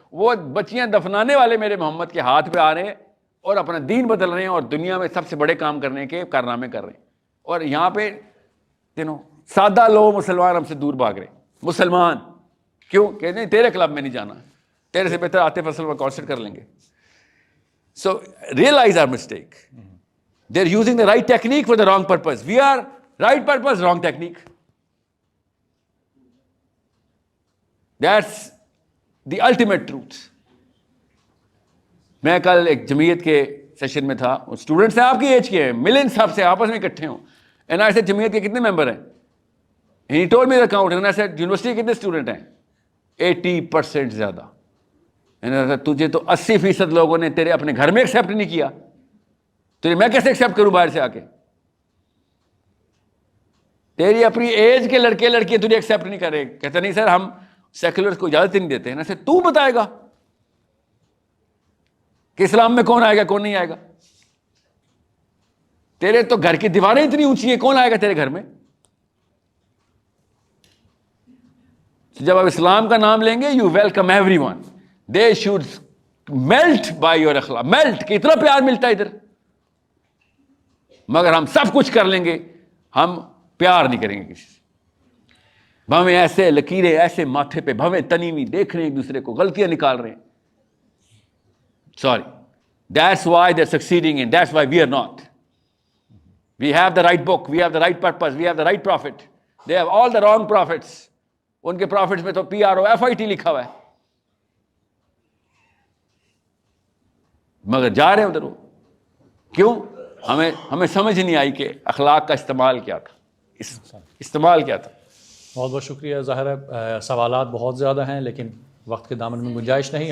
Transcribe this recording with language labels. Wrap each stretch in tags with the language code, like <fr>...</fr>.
<ur>وہ بچیاں دفنانے والے میرے محمد کے ہاتھ پہ آ رہے ہیں اور اپنا دین بدل رہے ہیں اور دنیا میں سب سے بڑے کام کرنے کے کارنامے کر رہے ہیں. اور یہاں پہ سادہ لوگ مسلمان ہم سے دور بھاگ رہے ہیں. مسلمان کیوں کہتے ہیں تیرے کلب میں نہیں جانا, تیرے سے بہتر عاطف اسلم کا کانسرٹ کر لیں گے. سو realise our mistake. They are using the right technique for the wrong purpose. We are right purpose, wrong technique. That's the ultimate truth. میں کل ایک جمعیت کے سیشن میں تھا, اسٹوڈنٹس ہیں آپ کی ایج کے ہیں, ملین صاحب سے آپس میں اکٹھے ہوں.</ur> <en>and I said</en> <ur>جمعیت کے کتنے ممبر ہیں؟</ur> <en>He told me the account. And I said</en> <ur>university کے کتنے اسٹوڈنٹ ہیں؟ 80% زیادہ. تجھے تو 80% لوگوں نے تیرے اپنے گھر میں ایکسیپٹ نہیں کیا, تجھے میں کیسے ایکسیپٹ کروں باہر سے آ کے؟ تیری اپنی ایج کے لڑکے لڑکیاں تجھے ایکسیپٹ نہیں کر رہے. کہتا نہیں سر ہم سیکولرز کو اجازت نہیں دیتے ہیں. نا سر تو بتائے گا کہ اسلام میں کون آئے گا کون نہیں آئے گا؟ تیرے تو گھر کی دیواریں اتنی اونچی ہیں, کون آئے گا تیرے گھر میں؟ جب آپ اسلام کا نام لیں گے,</ur> <en>You welcome everyone. They should melt by your اخلاق.</en> <ur>میلٹ کہ اتنا پیار ملتا ہے ادھر. مگر ہم سب کچھ کر لیں گے, ہم پیار نہیں کریں گے کسی سے. بھویں ایسے لکیریں ایسے ماتھے پہ, بھویں تنی ہوئی, دیکھ رہے ہیں ایک دوسرے کو, غلطیاں نکال رہے ہیں.</ur> <en>Sorry. That's why they're succeeding and that's why we are not. We have the right book, we have the right purpose, we have the right prophet. They have all the wrong prophets.</en> <ur>ان کے prophets میں تو PROFIT لکھا ہوا ہے, مگر جا رہے ہیں ادھر. وہ کیوں؟ ہمیں سمجھ نہیں آئی کہ اخلاق کا استعمال کیا تھا, استعمال کیا تھا. بہت بہت شکریہ. ظاہر ہے سوالات بہت زیادہ ہیں لیکن وقت کے دامن میں گنجائش نہیں.</ur>